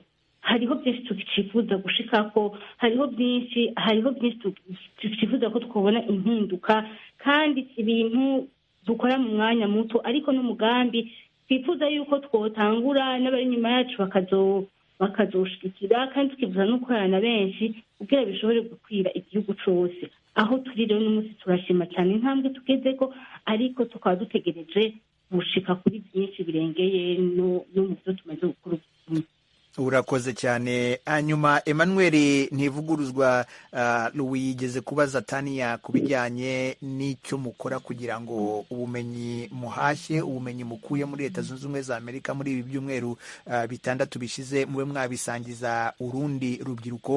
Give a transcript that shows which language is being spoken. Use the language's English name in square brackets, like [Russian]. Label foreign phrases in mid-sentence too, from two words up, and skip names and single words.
[Rundi] Hariho byinshi tukifuza gushikako, hariho byinshi tukifuza ko twabona impinduka, kandi ibintu dukora mu mwanya muto, ariko n'umugambi twifuza yuko twotangura n'abari inyuma yacu bakazoshigikira, kandi tukifuza no gukorana benshi kugira bishobore gukwira igihugu cyose. Aho turi rero n'umunsi turashima cyane intambwe tugezeko, ariko tukaba dutegereje gushika kuri byinshi birengeye no mu byo tumaze gukora. [Kinyarwanda] Urakoze cyane. Hanyuma Emmanuel Ntivuguruzwa, Louis yigeze kubaza Tania ku bijyanye n'icyo mukora kugira ngo ubumenyi muhashye, ubumenyi mukuye muri Leta Zunze Ubumwe za Amerika muri ibi byumweru 6 bishize mube mwabisangiza urundi rubyiruko.